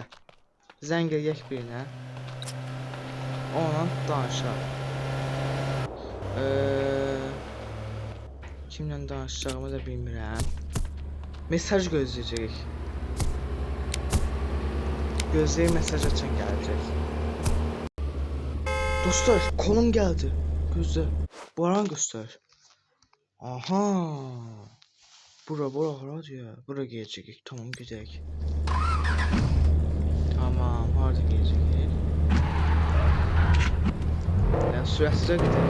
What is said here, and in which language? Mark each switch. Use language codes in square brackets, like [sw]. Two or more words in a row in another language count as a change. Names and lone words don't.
[az] Zəng eləyək birinə. Onunla danışaq. Kimlə danışacağımı da bilmirəm. Mesaj gözləyəcəyik. Gözləyib mesaj açan gələcək. Dostlar, [tr] konum geldi. Gözlə. Baran göster. Aha. Bura diyor. Bura gelecek. Tamam gidelim. Tamam, harda gelecek. Ya süratli gidelim.